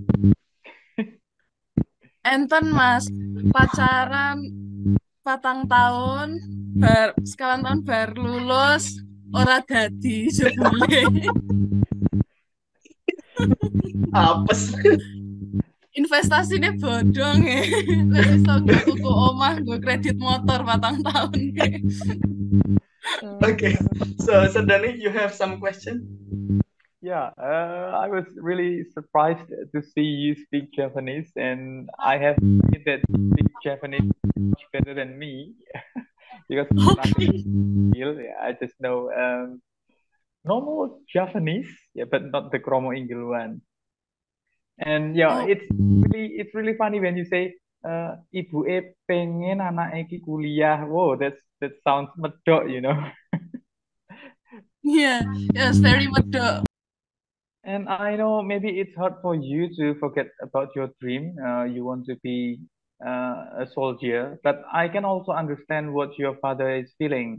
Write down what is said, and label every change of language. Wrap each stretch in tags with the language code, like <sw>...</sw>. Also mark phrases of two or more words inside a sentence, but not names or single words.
<jv>Enten Mas, pacaran 4 tahun, sekawan tahun baru lulus, ora dadi jebule. Apes.</jv> <id>Investasinya bodong ya.</id> <jv>Wis iso nggo tuku omah, nggo kredit motor 4 tahun.</jv> <en>Okay, so Dani, you have some question? Yeah, I was really surprised to see you speak Japanese, and I have seen that you speak Japanese much better than me because Okay. yeah, I just know normal Japanese, yeah, but not the Kromo Inggil one. And yeah, Oh, it's really funny when you say</en> <jv>ibu pengen anak iki kuliah.</jv> <en>Whoa, that sounds medok, you know. yeah. Yes, very medok. And I know maybe it's hard for you to forget about your dream. You want to be a soldier, but I can also understand what your father is feeling.</en>